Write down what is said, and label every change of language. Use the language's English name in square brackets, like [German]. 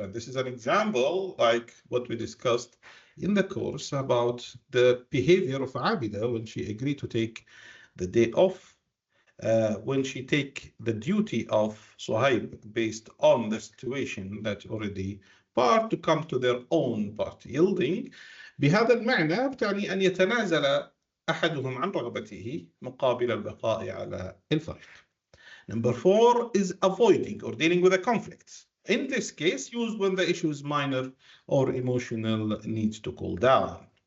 [English] And this is an example like what we discussed in the course about the behavior of Abida when she agreed to take the day off when she take the duty of Suhaib based on the situation that already part to come to their own part yielding. [Arabic] بهذا المعنى بتعني أن يتنازل أحدهم عن رغبته مقابل البقاء على الفريق. [English] Number 4 is avoiding or dealing with a conflict. In this case, used when the issue is minor or emotional needs to cool down.